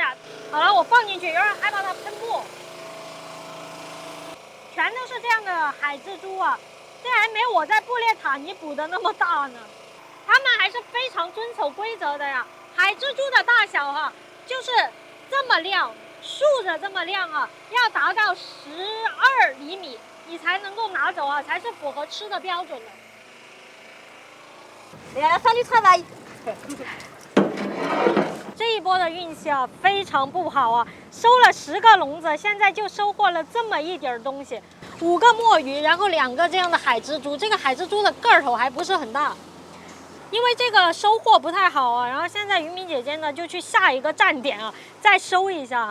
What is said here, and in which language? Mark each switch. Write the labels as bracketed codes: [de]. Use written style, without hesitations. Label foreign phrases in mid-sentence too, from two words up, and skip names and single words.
[zh] 好了，我放进去，有点害怕它喷墨。全都是这样的海蜘蛛啊，这还没我在布列塔尼捕的那么大呢。它们还是非常遵守规则的呀。海蜘蛛的大小哈，就是这么亮，竖着这么亮啊，要达到12厘米，你才能够拿走啊，才是符合吃的标准的。 [fr] Et à la fin du travail。 [zh] 这一波的运气啊，非常不好啊！收了10个笼子，现在就收获了这么一点东西，5个墨鱼，然后2个这样的海蜘蛛。这个海蜘蛛的个头还不是很大，因为这个收获不太好啊。然后现在渔民姐姐呢，就去下一个站点啊，再收一下。